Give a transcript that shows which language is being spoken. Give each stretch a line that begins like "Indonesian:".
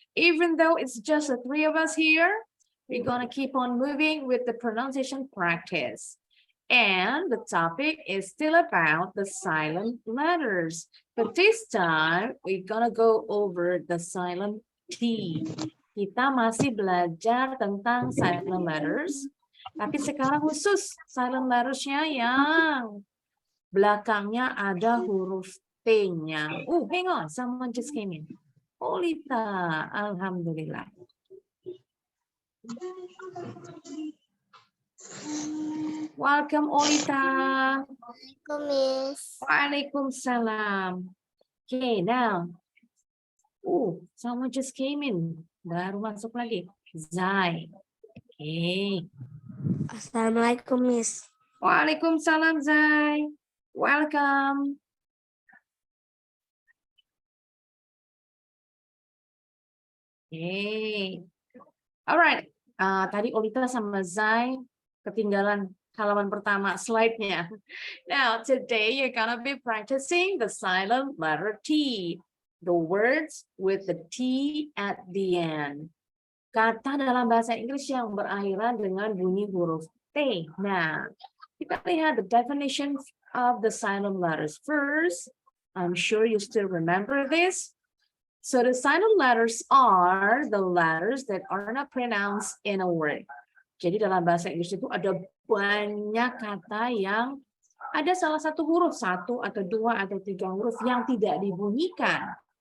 English: Even though it's just the three of us here, we're gonna keep on moving with the pronunciation practice. And the topic is still about the silent letters. But this time, we're gonna go over the silent T.
Indonesian: Kita masih belajar tentang silent letters, tapi sekarang khusus silent letters-nya yang belakangnya ada huruf T-nya.
English: Oh, hang on, someone just came in.
Indonesian: Olita, alhamdulillah.
English: Welcome, Olita.
Indonesian: Assalamualaikum, Miss. Waalaikumsalam.
English: Okay, now. Someone just came in.
Indonesian: Baru masuk lagi.
English: Zai. Okay.
Indonesian: Assalamualaikum, Miss. Waalaikumsalam, Zai.
English: Welcome. Okay. Alright.
Indonesian: Tadi Olita sama Zai ketinggalan halaman pertama slide-nya.
English: Now, today you're gonna be practicing the silent letter T. The words with the T at the end.
Indonesian: Kata dalam bahasa Inggris yang berakhiran dengan bunyi huruf T. Nah, kita lihat
English: the definition of the silent letters. First, I'm sure you still remember this. So the silent letters are the letters that are not pronounced in a word.
Indonesian: Jadi dalam bahasa Inggris itu ada banyak kata yang ada salah satu huruf, satu atau dua atau tiga huruf yang tidak dibunyikan.